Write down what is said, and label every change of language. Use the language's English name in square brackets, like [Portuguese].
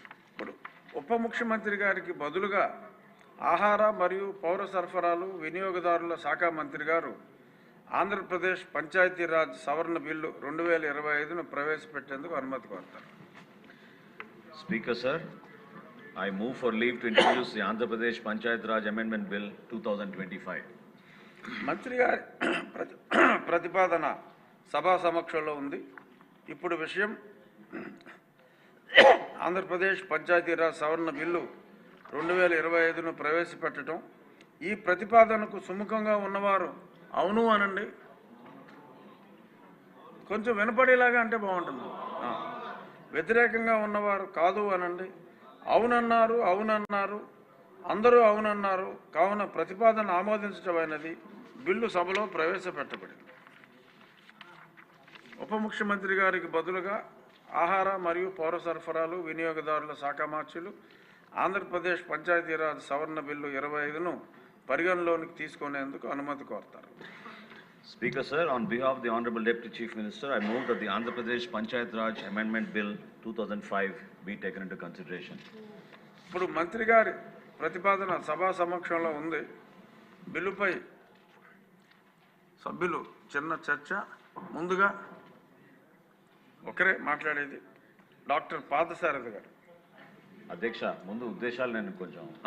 [Telugu] ఇప్పుడు ఉప ముఖ్యమంత్రి గారికి బదులుగా ఆహార మరియు పౌర సరఫరాలు వినియోగదారుల శాఖ మంత్రి గారు ఆంధ్రప్రదేశ్ పంచాయతీరాజ్ సవరణ బిల్లు 2025ను ప్రవేశపెట్టేందుకు అనుమతి కోరుతారు. [English] Speaker, sir, I move for leave to introduce the Andhra Pradesh Panchayat Raj Amendment Bill 2025. [Telugu] మంత్రి గారి ప్రతిపాదన సభా సమక్షంలో ఉంది. ఇప్పుడు విషయం ఆంధ్రప్రదేశ్ పంచాయతీరాజ్ సవరణ బిల్లు 2025ను ప్రవేశపెట్టడం. ఈ ప్రతిపాదనకు సుముఖంగా ఉన్నవారు అవును అనండి. కొంచెం వినపడేలాగా అంటే బాగుంటుంది. వ్యతిరేకంగా ఉన్నవారు కాదు అనండి. అవునన్నారు, అవునన్నారు, అందరూ అవునన్నారు. కావున ప్రతిపాదన ఆమోదించటమైనది. బిల్లు సభలో ప్రవేశపెట్టబడింది. ఉప ముఖ్యమంత్రి గారికి బదులుగా ఆహార మరియు పౌర సరఫరాలు వినియోగదారుల శాఖ మంత్రులు ఆంధ్రప్రదేశ్ పంచాయతీరాజ్ సవరణ బిల్లు 25ను పరిగణలోనికి తీసుకునేందుకు అనుమతి కోరుతారు. [English] Speaker, sir, on behalf of the Honorable Deputy Chief Minister, I move that the Andhra Pradesh Panchayat Raj Amendment Bill 2005 be taken into consideration. [Telugu] ఇప్పుడు మంత్రి గారి ప్రతిపాదన సభా సమక్షంలో ఉంది. బిల్లుపై సభ్యులు చిన్న చర్చ. ముందుగా ఒకరే మాట్లాడేది డాక్టర్ పాదసారథి గారు. అధ్యక్ష, ముందు ఉద్దేశాలు నేను కొంచెం